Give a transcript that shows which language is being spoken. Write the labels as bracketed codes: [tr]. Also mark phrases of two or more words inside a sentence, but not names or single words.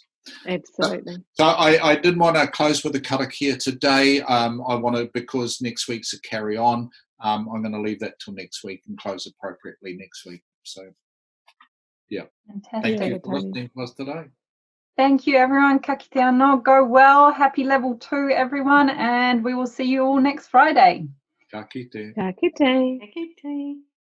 [en] Absolutely. So I didn't want to close with a karakia today. I want to, because next week's a carry on, I'm going to leave that till next week and close appropriately next week. So, yeah. Fantastic. Thank you for listening to us today. Thank you, everyone. [mi] Ka kite anō. [en] Go well. Happy level 2, everyone. And we will see you all next Friday. [mi] Ka kite. Ka kite. [en] Okay.